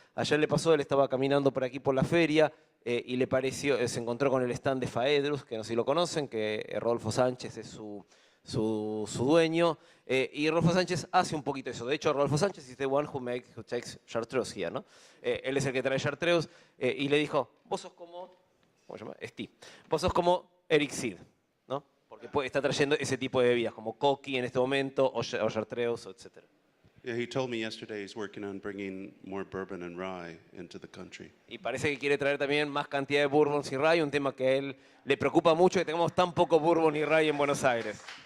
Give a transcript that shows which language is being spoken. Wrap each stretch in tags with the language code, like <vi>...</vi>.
<es>Ayer le pasó, él estaba caminando por aquí por la feria, y le pareció, se encontró con el stand de Faedrus, que no sé si lo conocen, que Rodolfo Sánchez es su dueño, y Rodolfo Sánchez hace un poquito eso. De hecho, Rodolfo Sánchez</es> <en>is the one who takes chartreuse here,</en> <es>¿no? Él es el que trae chartreuse, y le dijo, vos sos como, ¿cómo se llama? Steve. Vos sos como Eric Seed, ¿no? Porque está trayendo ese tipo de bebidas, como Coqui en este momento, o chartreuse, etc.</es> <en>Yeah, he told me yesterday he's working on bringing more bourbon and rye into the country.</en> <es>Y parece que quiere traer también más cantidad de bourbons y rye, un tema que a él le preocupa mucho, que tengamos tan poco bourbon y rye en Buenos Aires.</es>